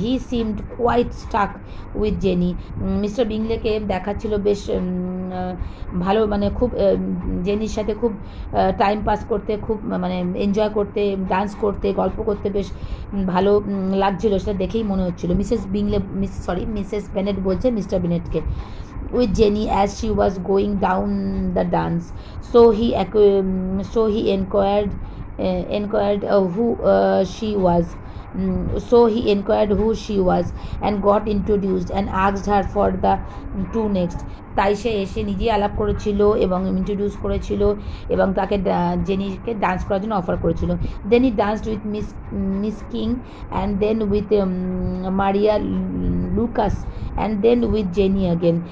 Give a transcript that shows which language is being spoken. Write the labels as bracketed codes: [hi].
[en] He seemed quite stuck with Jenny. [bn] Mister বিংলেকে দেখাচ্ছিল বেশ ভালো, মানে খুব জেনির সাথে খুব টাইম পাস করতে, খুব মানে এনজয় করতে, ডান্স করতে, গল্প করতে বেশ ভালো লাগছিল, সেটা দেখেই মনে হচ্ছিল। মিসেস বেনেট বলছে mister বেনেটকে, [en] with Jenny as she was going down the dance. So he inquired who she was. So he inquired who she was and got introduced and asked her for the two next. [bn] তাই সে এসে নিজেই আলাপ করেছিল এবং introduce করেছিল এবং তাকে জেনিকে dance করার জন্য অফার করেছিল। [en] Then he danced with miss King and then with Maria Lucas and then with Jenny again.